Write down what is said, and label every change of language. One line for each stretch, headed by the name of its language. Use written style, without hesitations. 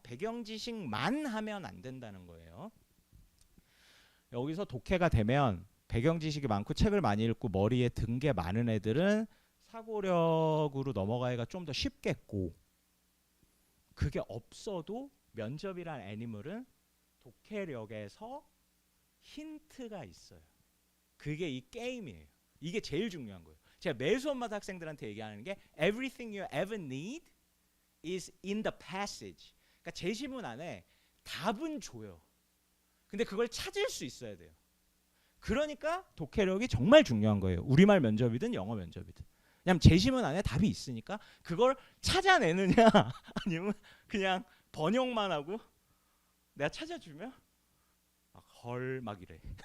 Korean: 배경 지식만 하면 안 된다는 거예요. 여기서 독해가 되면 배경 지식이 많고 책을 많이 읽고 머리에 든 게 많은 애들은 사고력으로 넘어가기가 좀 더 쉽겠고 그게 없어도 면접이란 애니멀은 독해력에서 힌트가 있어요. 그게 이 게임이에요. 이게 제일 중요한 거예요. 제가 매 수업마다 학생들한테 얘기하는 게
English: Everything you ever need is in the passage.
Korean: 그러니까 제시문 안에 답은 줘요. 근데 그걸 찾을 수 있어야 돼요. 그러니까 독해력이 정말 중요한 거예요. 우리말 면접이든 영어 면접이든. 왜냐면 제시문 안에 답이 있으니까 그걸 찾아내느냐 아니면 그냥 번역만 하고 내가 찾아주면 헐 막 이래.